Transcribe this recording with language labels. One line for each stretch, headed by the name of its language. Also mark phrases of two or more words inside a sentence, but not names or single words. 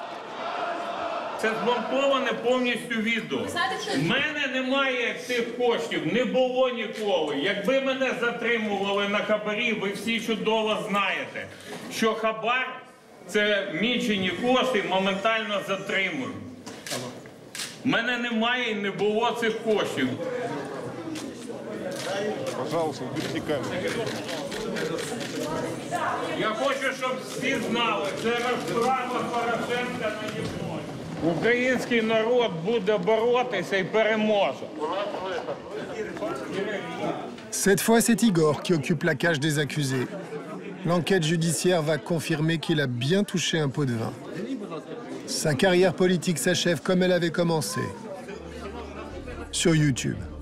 Ukrainian: Це змонтоване повністю відео. В мене немає цих коштів, не було ніколи. Якби мене затримували на хабарі, ви всі чудово знаєте, що хабар – це мічені кошти, моментально затримують. В мене немає і не було цих коштів.
Russian: Пожалуйста, уберите камеру.
Ukrainian: Я хочу, щоб всі знали, це розправа Порошенка на Європі. Український народ буде боротися і переможе.
French: Cette fois, c'est Igor qui occupe la cage des accusés. L'enquête judiciaire va confirmer qu'il a bien touché un pot de vin. Sa carrière politique s'achève comme elle avait commencé, sur YouTube.